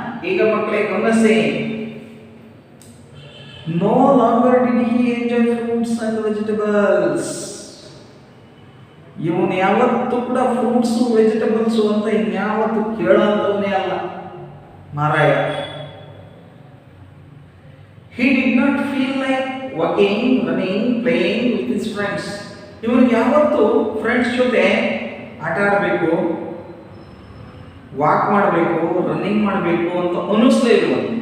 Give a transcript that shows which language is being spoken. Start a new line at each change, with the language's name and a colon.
Kannada: ಈಗ ಮಕ್ಕಳೇ ಗಮನಿಸಿ.
English: No longer did he enjoy fruits and vegetables.
Kannada: ಇವನು ಯಾವತ್ತೂ ಕೂಡ ಫ್ರೂಟ್ಸು ವೆಜಿಟಬಲ್ಸು ಅಂತ ಇನ್ಯಾವತ್ತು ಕೇಳೋಂಥವನೇ ಅಲ್ಲ ಮಾರಾಯ.
English: He did not feel like walking, running, playing with his friends.
Kannada: ಇವನಿಗೆ ಯಾವತ್ತು ಫ್ರೆಂಡ್ಸ್ ಜೊತೆ ಆಟ ಆಡಬೇಕು, ವಾಕ್ ಮಾಡಬೇಕು, ರನ್ನಿಂಗ್ ಮಾಡಬೇಕು ಅಂತ ಅನ್ನಿಸ್ಲೇ ಇಲ್ಲ.